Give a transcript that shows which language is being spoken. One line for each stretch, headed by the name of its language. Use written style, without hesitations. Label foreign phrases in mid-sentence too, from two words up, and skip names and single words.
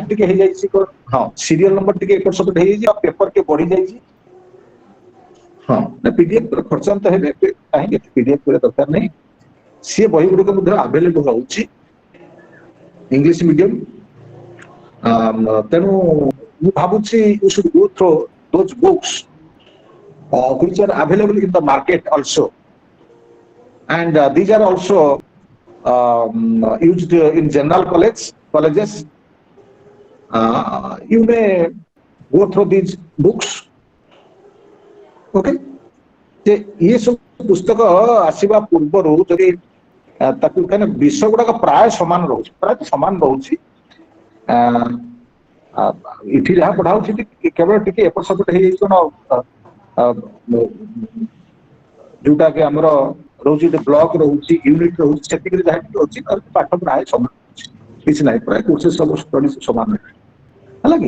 Odia: ଟିକେ ହେଇଯାଇଛି, ହଁ ସିରିଏଲ ନମ୍ବର ଟିକେ ଏପଟ ସେପଟ ହେଇଯାଇଛି, ଆଉ ପେପର ଟିକେ ବଢି ଯାଇଛି। ହଁ ପିଡିଏଫ ଖର୍ଚ୍ଚାନ୍ତ ହେବେ, କାହିଁକି ପିଡିଏଫ କରିବା ଦରକାର ନାହିଁ। ସିଏ ବହି ଗୁଡିକ ମଧ୍ୟ ଆଭେଲେବୁଲ ରହୁଛି
English: English medium.
Odia: ତେଣୁ ମୁଁ ଭାବୁଛି
English: you should go through those books which are available in the market also, and these are also used in general colleges. You may go through these books.
Odia: Okay, ଯେ ଇଏ ସବୁ ପୁସ୍ତକ ଆସିବା ପୂର୍ବରୁ ଯଦି ତାକୁ କାହିଁକିନା ବିଷୟ ଗୁଡାକ ପ୍ରାୟ ସମାନ ରହୁଛି, ପ୍ରାୟ ସମାନ ରହୁଛି। ଏଠି ଯାହା ପଢା ହଉଛି କେବଳ ଟିକେ ଏପଟ ସେପଟ ହେଇଯାଇଛି କଣ, ଯୋଉଟା କି ଆମର ରହୁଛି ବ୍ଲକ ରହୁଛି, ୟୁନିଟ ରହୁଛି, ସେତିକିରେ ଯାହା ଟିକେ ଅଛି, ପାଠ ପ୍ରାୟ ସମାନ ରହୁଛି, କିଛି ନାହିଁ, ପ୍ରାୟ କୋର୍ସେସ ସବୁ ଷ୍ଟଡି ସମାନ ହେଲା କି।